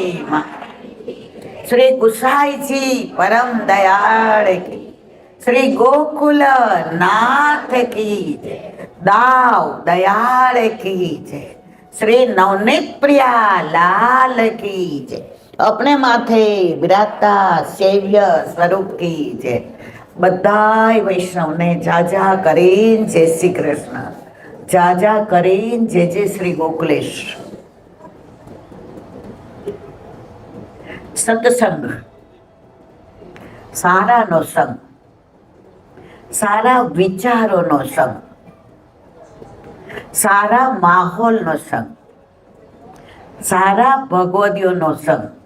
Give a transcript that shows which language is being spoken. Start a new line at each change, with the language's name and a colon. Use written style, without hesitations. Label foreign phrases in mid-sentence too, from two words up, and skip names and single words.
Hindi: श्री गुसाईजी परम दयाल की, श्री गोकुल नाथ की जय, दाव दयाल की जय, श्री नवनीत प्रिया लाल की जय, अपने माथे विराजता सेव्य स्वरूप की जय.
Gujarati: બધાય વૈષ્ણવ ને જાજા કરીન જય શ્રી કૃષ્ણ, જાજા કરીન જય જય શ્રી ગોકુલેશ. સત્સંગ સારાનો સંગ, સારા વિચારોનો સંગ, સારા માહોલનો સંગ, સારા ભગવદીઓનો સંગ.